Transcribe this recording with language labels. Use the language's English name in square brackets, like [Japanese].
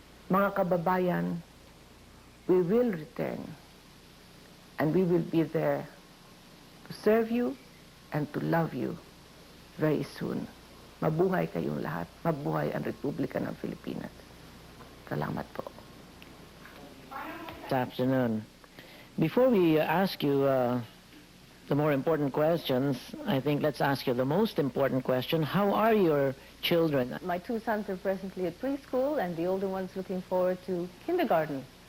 [Filipino] Mga kababayan, [English] we will return, and we will be there to serve you and to love you very soon. [Filipino] Mabuhay kayong lahat. Mabuhay ang Republica ng Pilipinas. Salamat po. [English] Good afternoon. Before we ask you the more important questions, I think let's ask you the most important question. How are your children? My two sons are presently at preschool, and the older one's looking forward to kindergarten.